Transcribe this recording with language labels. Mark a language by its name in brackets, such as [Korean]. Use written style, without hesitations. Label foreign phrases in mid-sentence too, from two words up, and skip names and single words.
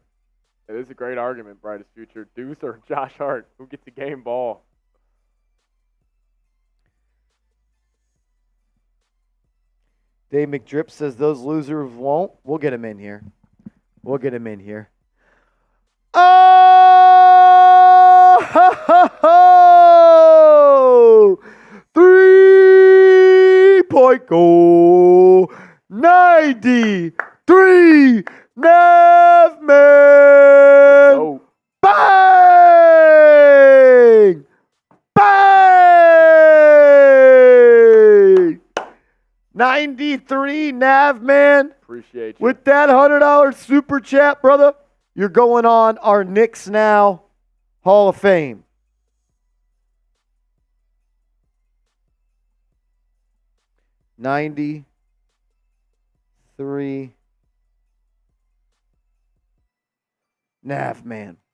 [English] It is a great argument, brightest future. Deuce or Josh Hart? Who gets the game ball? Dave McDrip says those losers won't. We'll get him in here. We'll get him in here. Oh! Ho, ho, ho! 3-point goal. 93 Navman. Oh. Bang! Bang! 93 Navman. Appreciate you. With that $100 super chat, brother, you're going on our Knicks Now Hall of Fame. $93 Navman.